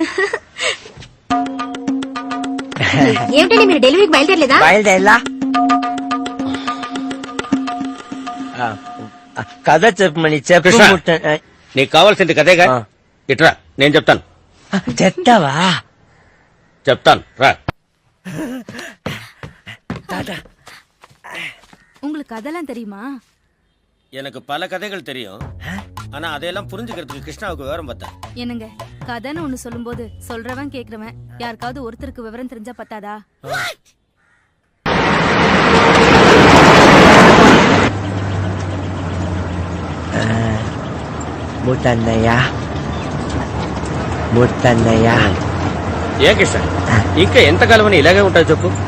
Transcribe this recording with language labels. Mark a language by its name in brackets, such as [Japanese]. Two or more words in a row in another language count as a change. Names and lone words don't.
[Telugu] ఏమిటండి మీరు డెలివరీకి బయలుదేరలేదా? బయలుదేరా. కథ చెప్పమని చెప్పు. కృష్ణ, నీకు కావాల్సింది కదేగా, ఇట్రా నేను చెప్తాను. చెప్తావా? చెప్తాను రా. [Tamil] உங்களுக்கு கதெல்லாம் தெரியுமா? எனக்கு பல கதைகள் தெரியும், ஆனா அதையெல்லாம் புரிஞ்சுக்கிறதுக்கு கிருஷ்ணாவுக்கு விவரம் பத்தா. என்னங்க, கதைன்னு ஒண்ணு சொல்லும்போது சொல்றவன் கேக்குறவன் யாருக்காவது ஒருத்தருக்கு விவரம் தெரிஞ்சா பத்தாதா? [Telugu] ముత్తన్నయ్య, ముత్తన్నయ్య. ఏ కృష్ణ, ఇంకా ఎంతకాలం అని ఇలాగే ఉంటావు చెప్పు.